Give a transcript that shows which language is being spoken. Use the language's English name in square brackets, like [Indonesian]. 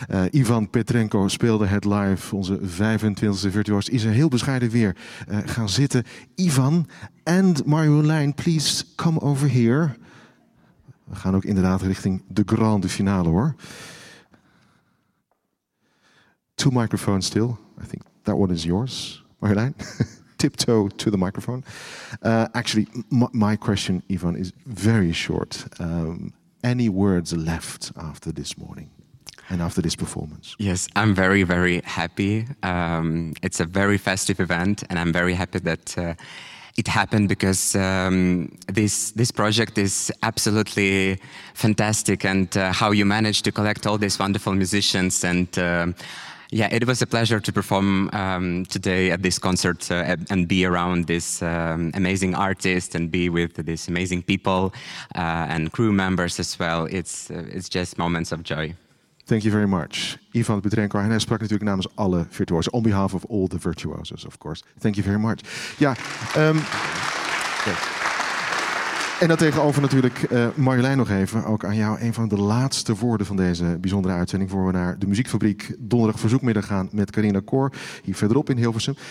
[Dutch] Ivan Petrenko speelde het live, onze 25e virtuoos. Is een heel bescheiden weer gaan zitten. Ivan en Marjolein, [English] please come over here. [Dutch] We gaan ook inderdaad richting de grande finale, hoor. [English] Two microphones still. I think that one is yours, Marjolein. Tiptoe to the microphone. Actually, my question, Ivan, is very short. Any words left after this morning and after this performance? Yes, I'm very, very happy. It's a very festive event, and I'm very happy that it happened, because this project is absolutely fantastic, and how you managed to collect all these wonderful musicians. And yeah, it was a pleasure to perform today at this concert and be around this amazing artist and be with these amazing people and crew members as well. It's just moments of joy. Thank you very much, Ivan Petrenko. [Dutch] En hij sprak natuurlijk namens alle virtuosen, [English] on behalf of all the virtuosos, of course. Thank you very much. [Dutch] Ja, en dan tegenover natuurlijk Marjolein nog even. Ook aan jou een van de laatste woorden van deze bijzondere uitzending, voor we naar de Muziekfabriek donderdag verzoekmiddag gaan met Carina Kor, hier verderop in Hilversum.